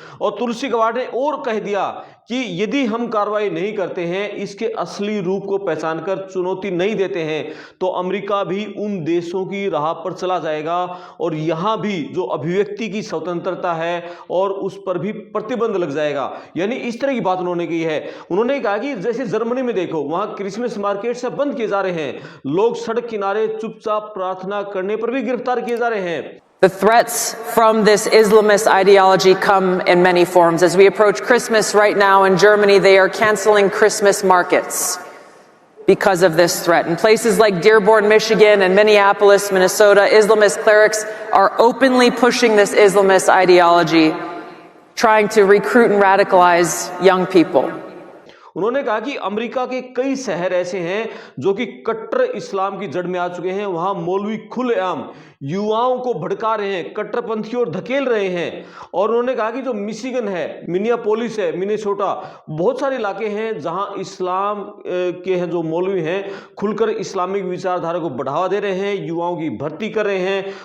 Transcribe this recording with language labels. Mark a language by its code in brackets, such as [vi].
[hi] और तुलसी गबार्ड ने और कह दिया कि यदि हम कार्रवाई नहीं करते हैं, इसके असली रूप को पहचान कर चुनौती नहीं देते हैं, तो अमेरिका भी उन देशों की राह पर चला जाएगा और यहां भी जो अभिव्यक्ति की स्वतंत्रता है और उस पर भी प्रतिबंध लग जाएगा। यानी इस तरह की बात उन्होंने की है। उन्होंने कहा कि जैसे जर्मनी में देखो, वहां क्रिसमस मार्केट से बंद किए जा रहे हैं, लोग सड़क किनारे चुपचाप प्रार्थना करने पर भी गिरफ्तार किए जा रहे हैं। [en] The threats from this Islamist ideology come in many forms. As we approach Christmas right now in Germany, they are canceling Christmas markets. because of this threat. In places like Dearborn, Michigan and Minneapolis, Minnesota, Islamist clerics are openly pushing this Islamist ideology, trying to recruit and radicalize young people. [hi] उन्होंने कहा कि America के कई शहर ऐसे हैं जो कि कट्टर इस्लाम की जड़ में आ चुके हैं। वहां मौलवी खुलेआम युवाओं को भड़का रहे हैं, कट्टरपंथी और धकेल रहे हैं। और उन्होंने कहा कि जो मिशिगन है, मिनियापोलिस है, मिनेसोटा, बहुत सारे इलाके हैं जहां इस्लाम के हैं जो मौलवी हैं खुलकर इस्लामिक विचारधारा को बढ़ावा दे रहे हैं, युवाओं की भर्ती कर रहे हैं।